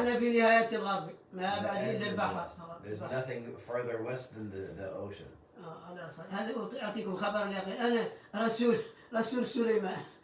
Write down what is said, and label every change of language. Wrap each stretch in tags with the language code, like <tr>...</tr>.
<ar>أنا في نهاية الغرب ما بعد إلا البحر.</ar> <en>There's nothing further west than the ocean.</en> <ar>هذا أعطيكم خبر يا أخي أنا رسول سليمان.</ar>